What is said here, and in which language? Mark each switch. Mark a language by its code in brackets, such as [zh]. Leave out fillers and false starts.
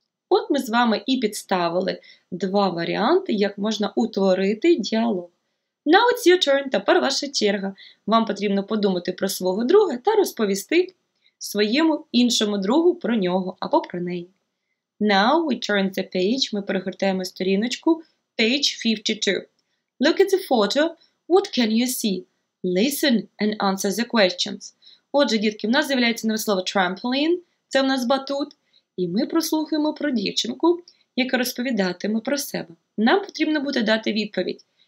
[uk] От ми з вами і підставили два варіанти, як можна утворити діалог. [en] Now it's your turn. [uk] Тепер ваша черга. Вам потрібно подумати про свого друга та розповісти своєму іншому другу про нього або про неї. [en] Now we turn the page. [uk] Ми перегортаємо сторіночку. [en] Page 52. Look at the photo. What can you see? Listen and answer the questions. [uk] Отже, дітки, в нас з'являється нове слово trampoline. Це в нас батут. І ми прослухаємо про дівчинку, яка розповідатиме про себе. Нам потрібно буде дати відповідь.